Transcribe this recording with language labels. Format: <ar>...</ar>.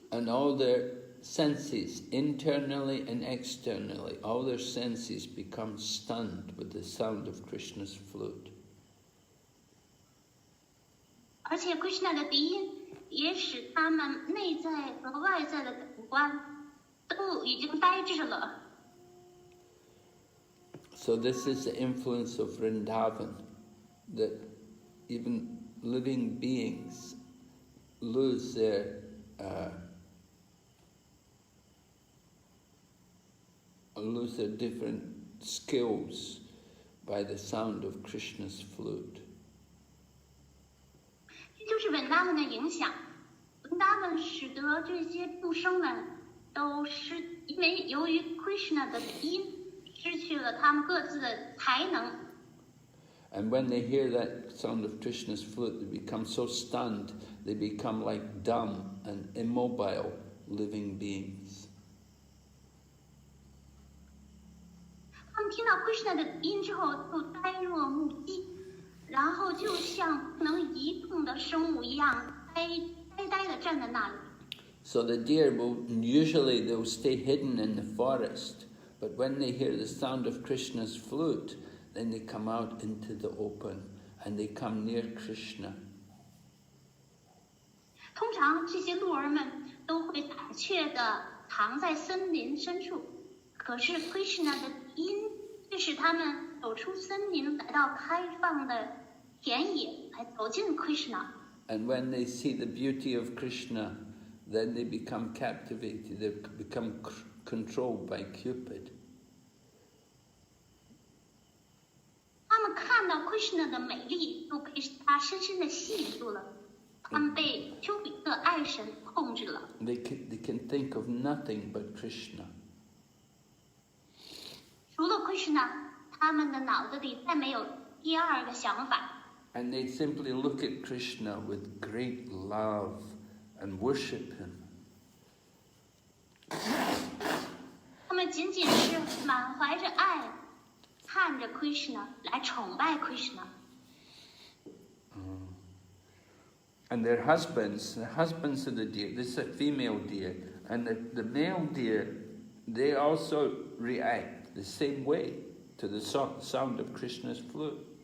<en>And all their senses, internally and externally, all their senses become stunned with the sound of Krishna's flute.</en> <zh>而且 Krishna 的笛音也使他们内在和外在的感官都已经呆滞了。</zh> <en>So this is the influence of Vrindavan, that even living beings lose their different skills by the sound of Krishna's flute.</en> <zh>这就是文达们的影响，文达们使得这些众生们都因为由于 Krishna 的笛音失去了他们各自的才能。</zh> <en>And when they hear that sound of Krishna's flute, they become so stunned, they become like dumb and immobile living beings.</en> <zh>他们听到 Krishna 的笛音之后，就呆若木鸡，然后就像不能移动的生物一样，呆地站在那里。</zh> <en>So the deer they'll stay hidden in the forest, but when they hear the sound of Krishna's flute, then they come out into the open and they come near Krishna.</en> <zh>通常这些鹿儿们都会胆怯地藏在森林深处，可是 Krishna 的音却使他们走出森林，来到开放的田野，来走进 Krishna。</zh> <en>And when they see the beauty of Krishna, then they become captivated, they become controlled by Cupid.</en> <zh>他们看到 Krishna 的美丽，都被他深深地吸引住了。他们被丘比特爱神控制了。</zh> <en>They can think of nothing but Krishna.</en> <zh>除了 Krishna， 他们的脑子里再没有第二个想法。</zh> <en>And they simply look at Krishna with great love and worship him.</en> <zh>他们仅仅是满怀着爱，看着 Krishna 来崇拜 Krishna。</zh> <en>And their husbands, the husbands of the deer, this is a female deer, and the male deer, they also react the same way to the sound of Krishna's flute.</en>